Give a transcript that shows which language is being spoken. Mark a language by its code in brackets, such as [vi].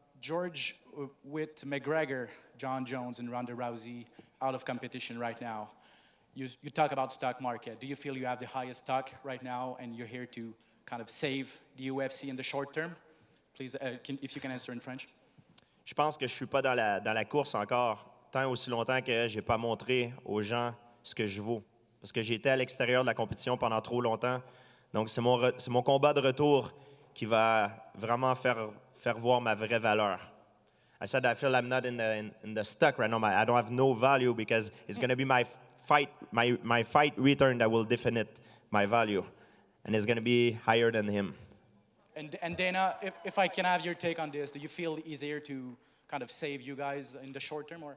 [en] George, with McGregor, John Jones, and Ronda Rousey out of competition right now, you talk about stock market. Do you feel you have the highest stock right now and you're here to kind of save the UFC in the short term? Please, if you can answer in French. [fr] Je pense que je suis pas dans la course encore tant aussi longtemps que j'ai pas montré aux gens ce que je vaux. Parce que j'ai été à l'extérieur de la compétition pendant trop longtemps. Donc, c'est mon combat de retour qui va vraiment faire voir ma vraie valeur. [en] I said I feel I'm not in the stock right now. I don't have no value because it's gonna be my fight return that will define my value, and it's gonna be higher than him. And Dana, if I can have your take on this, do you feel easier to kind of save you guys in the short term, or?